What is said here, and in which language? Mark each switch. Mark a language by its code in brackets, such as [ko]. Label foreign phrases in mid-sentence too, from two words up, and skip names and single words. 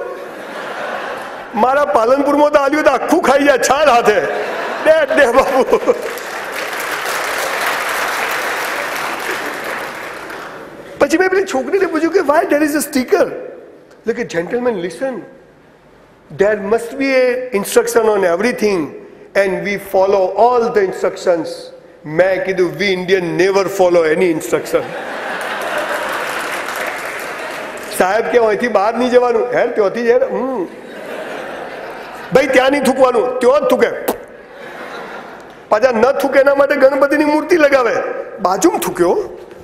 [gu] મારા પાલનપુરમાં તો આવ્યું તો આખું ખાઈ જાય છાલ હાથે. દે બાપુ. પછી મેં પેલી છોકરીને પૂછ્યું કે [en] why there is a sticker? [gu] એટલે કે [en] gentleman listen, there must be a instruction on everything and we follow all the instructions. [gu] મેં કીધું [en] we Indian never follow any instruction. [gu] સાહેબ કે અહીંથી બહાર નહીં જવાનું. હેર ત્યાંથી જ ભાઈ, ત્યાં નહીં થૂકવાનું, ત્યાં જ થૂકે. પાછા ન થૂકે એના માટે ગણપતિની મૂર્તિ લગાવે, બાજુમાં થૂક્યો.